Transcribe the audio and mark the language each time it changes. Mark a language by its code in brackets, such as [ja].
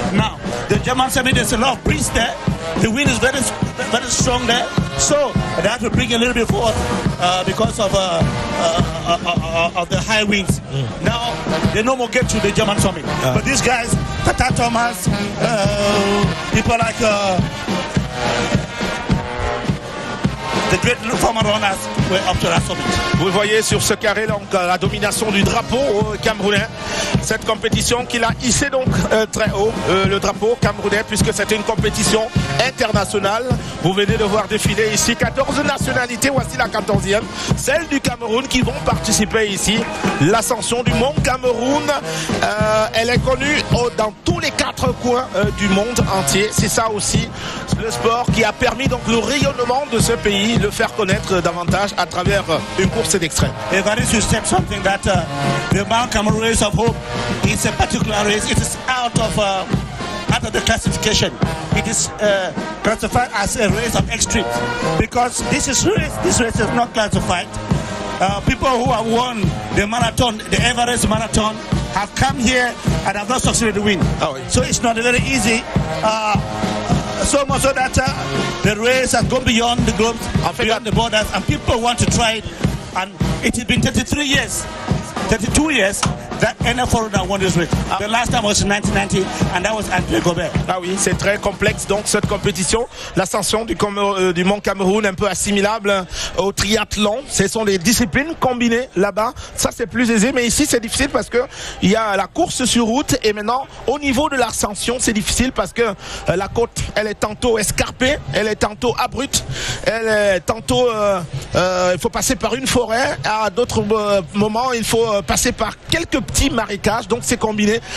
[en] Now, the German summit, there's a lot of breeze there. The wind is very, very strong there, so they have to bring a little bit forward because of the high winds. Now, they no more get to the German summit. But these guys, Tata Thomas, people like the great former runners were up to that summit. [fr] Vous le voyez sur ce carré, donc la domination du drapeau camerounais. Cette compétition qu'il a hissé donc très haut, le drapeau camerounais, puisque c'était une compétition internationale. Vous venez de voir défiler ici 14 nationalités, voici la 14e, celle du Cameroun, qui vont participer ici. L'ascension du mont Cameroun, elle est connue dans tous les 4 coins du monde entier. C'est ça aussi le sport qui a permis donc le rayonnement de ce pays, le faire connaître davantage à travers une course d'extrême. [en] Evariste, you said something that the Mount Cameroon Race of Hope is a particular race. It is out of the classification. It is classified as a race of extreme, because this race is not classified. People who have won the marathon, the Everest marathon, have come here and have not succeeded to win. [fr] Oh, oui. [en] So it's not very easy. So much so that the race has gone beyond the globes, beyond the borders, and people want to try it. And it has been 32 years that any foreigner won this race. The last time was in 1990, and that was André Gobert. [fr] Ah oui, c'est très complexe donc cette compétition. L'ascension du mont Cameroun, un peu assimilable au triathlon. Ce sont les disciplines combinées là-bas. Ça c'est plus aisé, mais ici c'est difficile parce que il y a la course sur route, et maintenant au niveau de l'ascension c'est difficile parce que la côte elle est tantôt escarpée, elle est tantôt abrupte, elle est tantôt il faut passer par une forêt, à d'autres moments il faut passer par quelques petits marécages, donc c'est combiné.